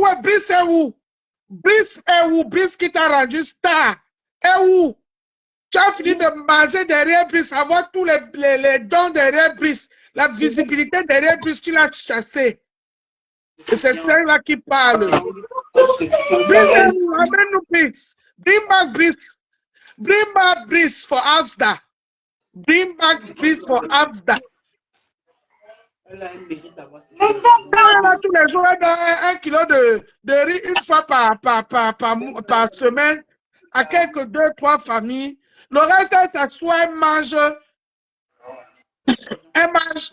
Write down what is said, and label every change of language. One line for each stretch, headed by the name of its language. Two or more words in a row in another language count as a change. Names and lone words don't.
French: Ouais, Brice est où? Brice est où? Brice qui t'a rendu star. Est où? Tu as fini de manger derrière Brice, avoir tous les dons derrière Brice, la visibilité derrière Brice, tu l'as chassé. Et c'est celle-là qui parle. Brice, amène-nous Brice.
English: Bring back Brice. Bring back Brice for Absda. Bring back Brice for Absda.
French: Tous les jours, elle donne 1 kilo de riz une fois par semaine à quelques 2, 3 familles. Le reste, elle s'assoit, elle mange. Elle mange.